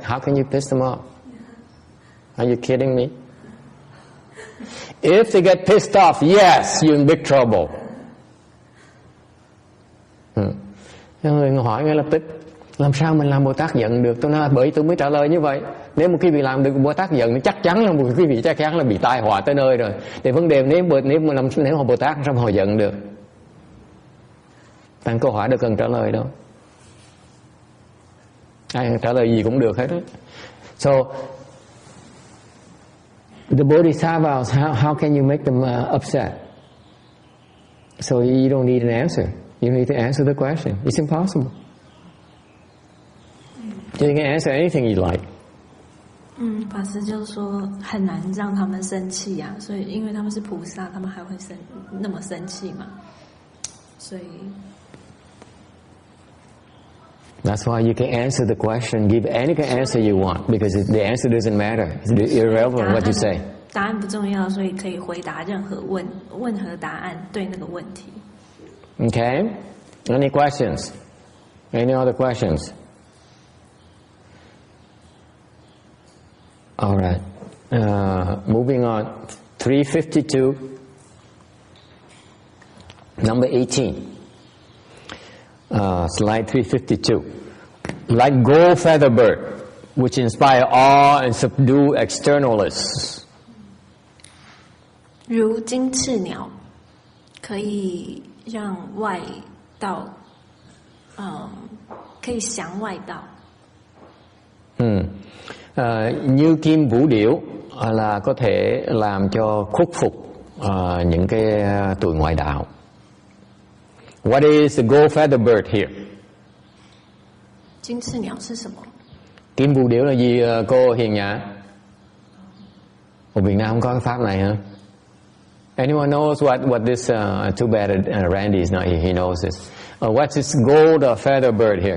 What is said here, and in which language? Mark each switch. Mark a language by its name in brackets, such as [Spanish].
[English] How can you piss them off? Are you kidding me? If they get pissed off, yes, you're in big trouble. [Vietnamese] Người hỏi ngay lập tức, làm sao mình làm Bồ Tát giận được? Tôi nói bởi tôi mới trả lời như vậy. Nếu một quý vị làm được Bồ Tát giận, chắc chắn là một quý vị chắc chắn là bị tai họa tới nơi rồi. Thì vấn đề nếu mà Bồ Tát sao mà họ giận được? Tăng câu hỏi đâu cần trả lời đâu. Ai trả lời gì cũng được hết đó. [English] So the bodhisattvas, how can you make them upset? So you don't need an answer. You need to answer the question. It's impossible. You can answer anything you like. [Chinese] 法师就是说很难让他们生气啊，所以因为他们是菩萨，他们还会那么生气嘛，所以。 [English] That's why you can answer the question, give any kind of answer you want, because the answer doesn't matter. It's irrelevant what you say. [Chinese] 答案不重要，所以可以回答任何答案对那个问题。 [English] Okay? Any questions? Any other questions? All right. Moving on. 352. Number 18. Slide 352. Like gold feather bird, which inspire awe and subdue externalists. [Chinese] 如金翅鸟，可以让外道，可以降外道。 [Vietnamese] Như kim vũ điểu là có thể làm cho khuất phục những cái tụi ngoại đạo. [English] What is the gold feather bird here? [Chinese] 金翅鸟是什么？ [Vietnamese] Kim vũ điểu là gì cô Hiền Nhã? Ở Việt Nam không có cái pháp này hả? [English] Anyone knows what this? Too bad Randy is not here. He knows this. What's this gold feather bird here?